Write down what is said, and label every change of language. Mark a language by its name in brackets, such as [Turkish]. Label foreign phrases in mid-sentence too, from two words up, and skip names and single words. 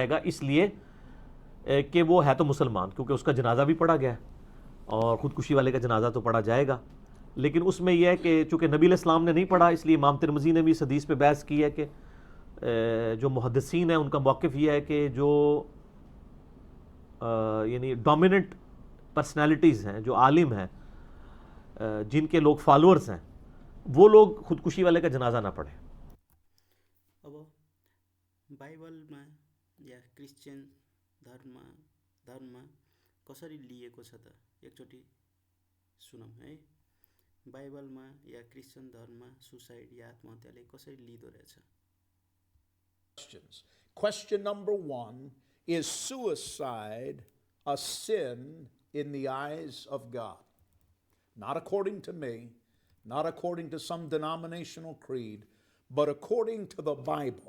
[Hindi] बख्शा जाएगा, इसलिए कि वो है तो मुसलमान, क्योंकि उसका जनाजा भी पढ़ा गया है और ख़ुदकुशी वाले का जनाजा तो पढ़ा जाएगा, लेकिन उसमें यह है कि चूँकि नबी अलैहिस्सलाम ने नहीं पढ़ा, इसलिए इमाम तिरमिज़ी ने भी इस हदीस पे बहस की है कि जो मुहद्दिसीन है उनका मौक़िफ़ यह है कि जो यानी [English] dominant personalities [Hindi] हैं, जो आलिम हैं, जिनके लोग फॉलोअर्स हैं, वो लोग ख़ुदकुशी वाले का जनाजा ना पढ़ें। [Nepali] अब बाइबलमा या क्रिस्चियन धर्ममा कसरी लिएको छ त एकचोटि सुनौँ है। बाइबलमा या क्रिस्चियन धर्ममा सुसाइड या आत्महत्याले कसरी लिँदो रहेछ? [English] Question number 1, is suicide a sin in the eyes of God? Not according to me, not according to some denominational creed, but according to the Bible.